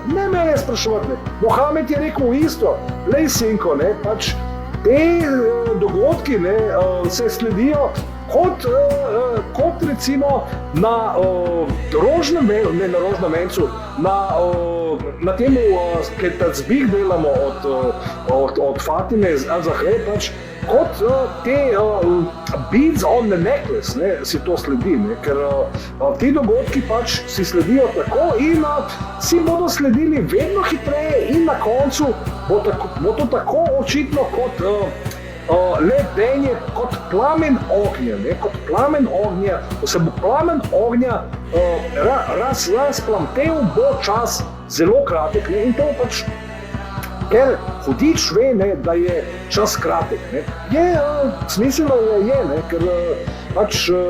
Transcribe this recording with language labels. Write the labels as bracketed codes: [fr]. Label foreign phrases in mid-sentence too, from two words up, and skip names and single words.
[sl] Ne mene spraševati, Mohamed je rekel isto, lej, sinko, pač te dogodki se sledijo kot recimo na rožnem vencu, na temu, ki tazbih delamo od Fatime Zahre, pač kot te [en] beads on the necklace, [sl] si to sledi, ker ti dogodki pač si sledijo tako in si bodo sledili vedno hitreje in na koncu bo to tako očitno kot ledenje, kot plamen ognja, ko se bo plamen ognja razplamtel, bo čas zelo kratek, in to pač, ker hudič ve, da je čas kratek, je smiselno je, ker pač,